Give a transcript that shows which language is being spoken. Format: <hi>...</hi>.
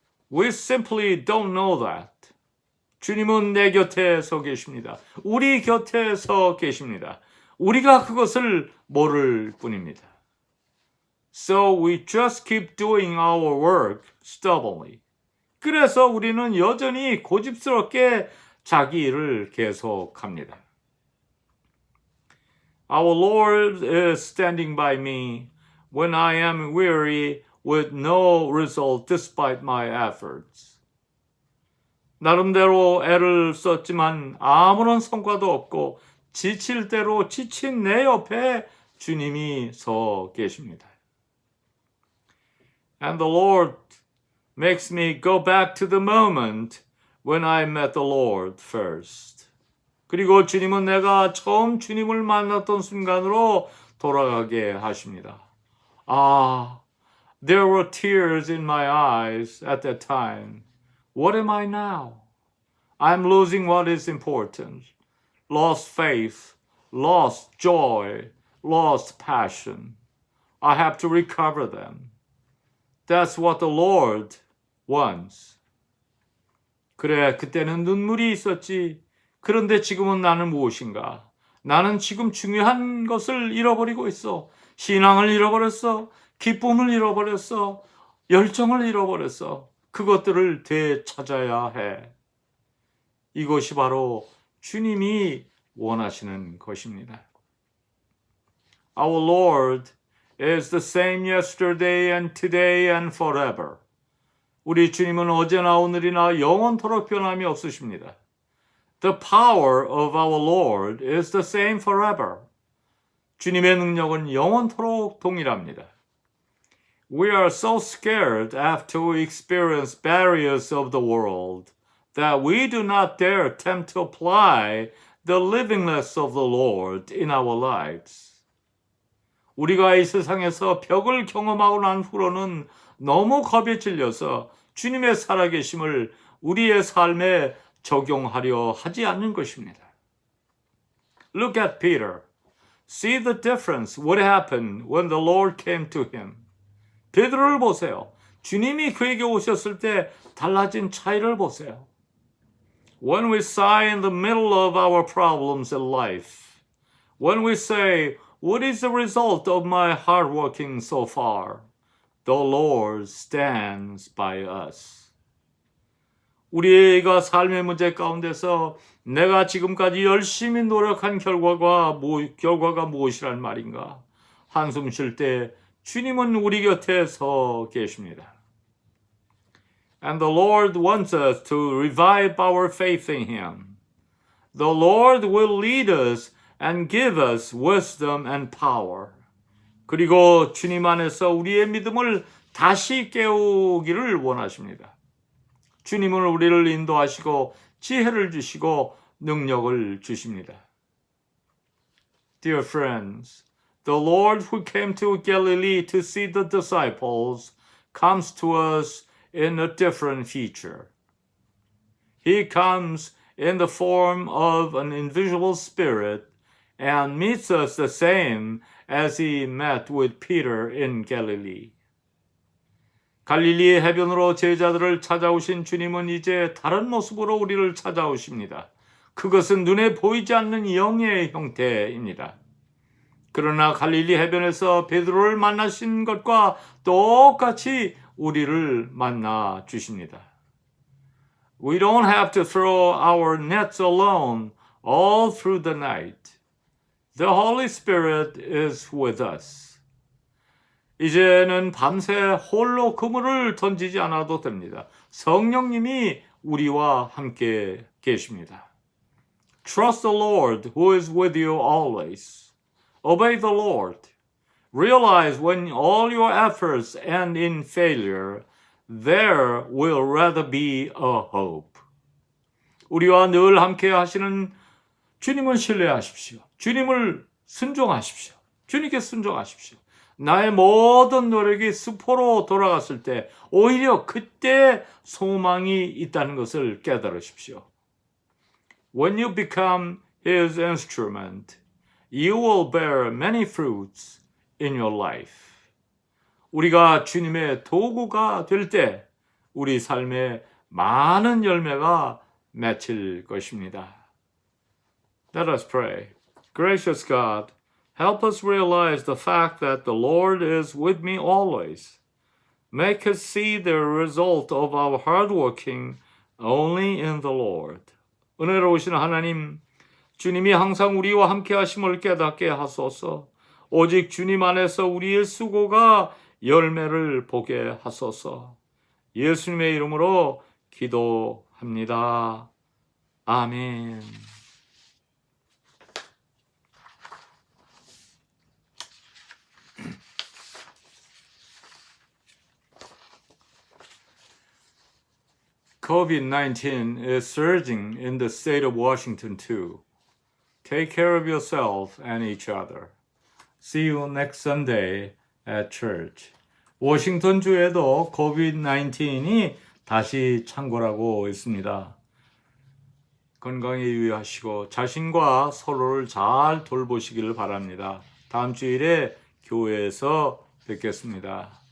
<en>We simply don't know that.</en> <ko>주님은 내 곁에 서 계십니다. 우리 곁에 서 계십니다. 우리가 그것을 모를 뿐입니다.</ko> <en>So we just keep doing our work stubbornly.</en> <ko>그래서 우리는 여전히 고집스럽게 자기 일을 계속합니다.</ko> <en>Our Lord is standing by me when I am weary with no result despite my efforts.</en> <ko>나름대로 애를 썼지만 아무런 성과도 없고 지칠 대로 지친 내 옆에 주님이 서 계십니다.</ko> <en>And the Lord makes me go back to the moment when I met the Lord first.</en> <ko>그리고 주님은 내가 처음 주님을 만났던 순간으로 돌아가게 하십니다.</ko> <en>There were tears in my eyes at that time. What am I now? I'm losing what is important. Lost faith, lost joy, lost passion. I have to recover them. That's what the Lord wants.</en> <ko>그래, 그때는 눈물이 있었지. 그런데 지금은 나는 무엇인가? 나는 지금 중요한 것을 잃어버리고 있어. 신앙을 잃어버렸어. 기쁨을 잃어버렸어. 열정을 잃어버렸어. 그것들을 되찾아야 해. 이것이 바로 주님이 원하시는 것입니다.</ko> <en>Our Lord is the same yesterday and today and forever.</en> <ko>우리 주님은 어제나 오늘이나 영원토록 변함이 없으십니다.</ko> <en>The power of our Lord is the same forever.</en> <ko>주님의 능력은 영원토록 동일합니다.</ko> <en>We are so scared after we experience barriers of the world that we do not dare attempt to apply the livingness of the Lord in our lives.</en> <ko>우리가 이 세상에서 벽을 경험하고 난 후로는 너무 겁에 질려서 주님의 살아계심을 우리의 삶에 적용하려 하지 않는 것입니다.</ko> <en>Look at Peter. See the difference what happened when the Lord came to him.</en> <ko>베드로를 보세요. 주님이 그에게 오셨을 때 달라진 차이를 보세요.</ko> <en>When we sigh in the middle of our problems in life, when we say, what is the result of my hard working so far? The Lord stands by us.</en> <ko>우리가 삶의 문제 가운데서 내가 지금까지 열심히 노력한 결과가 무엇이란 말인가? 한숨 쉴 때 주님은 우리 곁에 서 계십니다.</ko> <en>And the Lord wants us to revive our faith in Him. The Lord will lead us and give us wisdom and power.</en> <ko>그리고 주님 안에서 우리의 믿음을 다시 깨우기를 원하십니다. 주님은 우리를 인도하시고 지혜를 주시고 능력을 주십니다.</ko> <en>Dear friends, the Lord who came to Galilee to see the disciples comes to us in a different feature. He comes in the form of an invisible spirit and meets us the same as he met with Peter in Galilee.</en> <ko>갈릴리의 해변으로 제자들을 찾아오신 주님은 이제 다른 모습으로 우리를 찾아오십니다. 그것은 눈에 보이지 않는 영의 형태입니다. 그러나 갈릴리 해변에서 베드로를 만나신 것과 똑같이 우리를 만나 주십니다.</ko> <en>We don't have to throw our nets alone all through the night. The Holy Spirit is with us.</en> <ko>이제는 밤새 홀로 그물을 던지지 않아도 됩니다. 성령님이 우리와 함께 계십니다.</ko> <en>Trust the Lord who is with you always. Obey the Lord. Realize when all your efforts end in failure, there will rather be a hope.</en> <ko>우리와 늘 함께 하시는 주님을 신뢰하십시오. 주님을 순종하십시오. 주님께 순종하십시오. 나의 모든 노력이 수포로 돌아갔을 때 오히려 그때 소망이 있다는 것을 깨달으십시오.</ko> <en>When you become His instrument, you will bear many fruits in your life.</en> <ko>우리가 주님의 도구가 될 때 우리 삶에 많은 열매가 맺힐 것입니다.</ko> <en>Let us pray. Gracious God, help us realize the fact that the Lord is with me always. Make us see the result of our hard working only in the Lord.</en> <ko>은혜로우신 하나님, 주님이 항상 우리와 함께 하심을 깨닫게 하소서. 오직 주님 안에서 우리의 수고가 열매를 보게 하소서. 예수님의 이름으로 기도합니다. 아멘.</ko> <en>COVID-19 is surging in the state of Washington too. Take care of yourself and each other. See you next Sunday at church.</en> <ko>워싱턴 주에도 COVID-19이 다시 창궐하고 있습니다. 건강에 유의하시고 자신과 서로를 잘 돌보시기를 바랍니다. 다음 주일에 교회에서 뵙겠습니다.</ko>